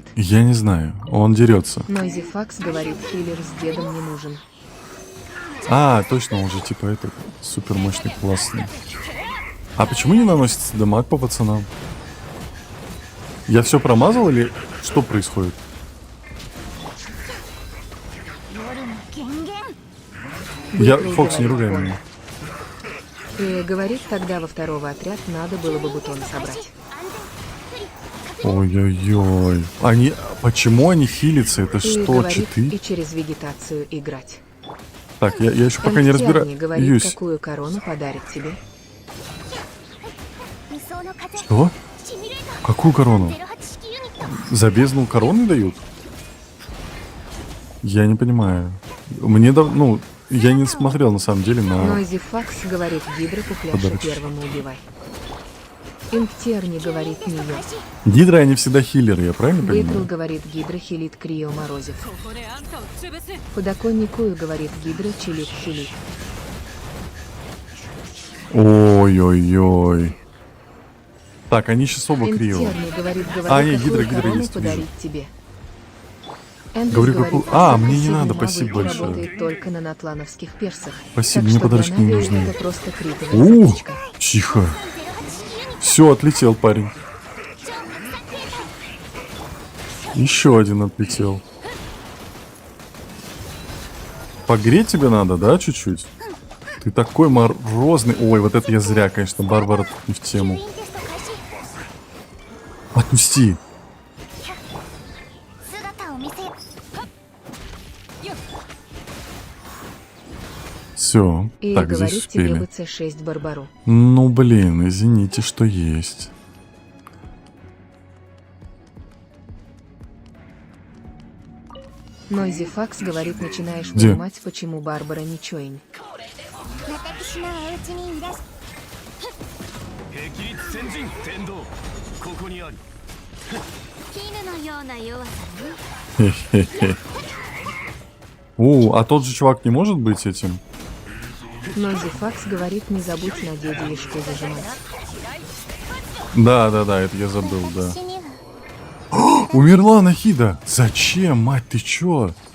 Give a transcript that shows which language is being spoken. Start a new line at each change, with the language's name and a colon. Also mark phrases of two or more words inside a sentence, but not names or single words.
Russian: Я не знаю. Он дерется. Нойзи Факс говорит, хиллер с дедом не нужен. Точно, он же типа этот супер мощный, классный. А почему не наносится дамаг по пацанам? Я все промазал или что происходит?
Japanese: 夜の権限
Russian: Фокс, не ругай меня. И говорит, тогда во второго отряд надо было бы бутоны собрать. Ой-ой-ой. Почему они хилятся? Это И что, говорит, читы? и через вегетацию играть. Так, я еще пока не Энттерни говорит, разбираюсь. какую корону подарит тебе.
Japanese: 理想の風
Russian: Что?
Japanese: シミュレーター
Russian: Какую корону?
Japanese: 08 式ユニット
Russian: За бездну короны дают? Я не понимаю. Я не смотрел на самом деле на... Нойзи Факс говорит, Гидра Пухляша Подарочек. первому убивай. Инктерни говорит, Мия. Гидры, они всегда хиллеры, я правильно Бейтрл понимаю? говорит, Гидра хилит Крио Морозев.
Japanese: ここであんたを潰す
Russian: Подоконникую говорит, Гидра чилит хилит. Ой-ой-ой. Так, они сейчас оба криво. Инктерни говорит, А, говори, нет, какую Гидра корону есть, подарить вижу. тебе. Эндрюс Говорю, говорит, какую- А, «Особо мне не сильный надо, навык спасибо большое. работает только на натлановских персах. Спасибо, Так мне что подарочки для не Нави нужны. это просто критовая затычка. Тихо. Все, отлетел парень. Еще один отлетел. Погреть тебе надо, да, чуть-чуть? Ты такой морозный. Ой, вот это я зря, конечно, Барбара тут не в
Japanese: ヒ
Russian: тему.
Japanese: ーロインテスト開始
Russian: Отпусти.
Japanese: 姿を見せよ
Russian: Все. И Так, здесь говорит тебе бы успели. С6 Барбару. Ну, блин, извините, что есть. Нойзи Факс говорит, начинаешь Где? понимать, почему Барбара не чоинь.
Japanese: 私のお家にいらっし霹靂先人天道ここにあり絹のような弱さね
Russian: Хе-хе-хе. А тот же чувак не может быть этим? Нойзи Факс говорит, не забудь на деде Ишку зажимать. Да, это я забыл, да.
Japanese: 私には
Russian: Умерла Нахида. Зачем, мать, ты чё?